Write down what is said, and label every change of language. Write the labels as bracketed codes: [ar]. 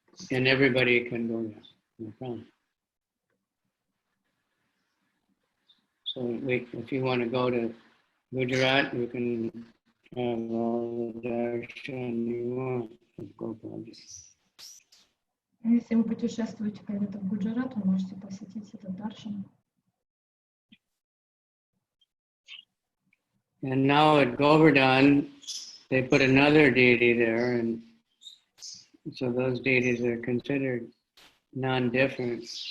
[en] And everybody can go there, no problem. So if you want to go to Gujarat, you can have all the darshan you want of Gopal. [ru] Если вы путешествуете когда-то в Гуджарат, вы можете посетить этот даршан. [en] And now at Govardhan, they put another deity there, and so those deities are considered non-different.